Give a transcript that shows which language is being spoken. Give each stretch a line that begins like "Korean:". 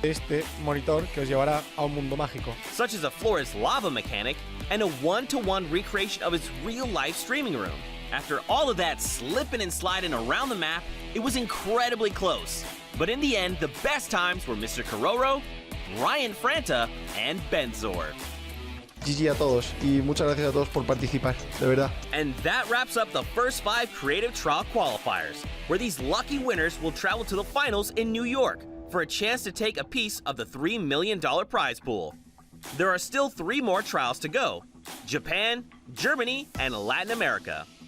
Spanish: Este monitor que os llevará a un mundo mágico.
English: Such as a Flores lava mechanic and a 1-to-1 recreation of his real-life streaming room. After all of that slipping and sliding around the map, it was incredibly close. But in the end, the best times were Mr. Kororo, Ryan Franta, and Benzor.
Spanish: GG a todos y muchas gracias a todos por participar, de verdad.
English: And that wraps up the first 5 Creative Trial qualifiers, where these lucky winners will travel to the finals in New York for a chance to take a piece of the $3 million prize pool. There are still 3 more trials to go: Japan, Germany, and Latin America.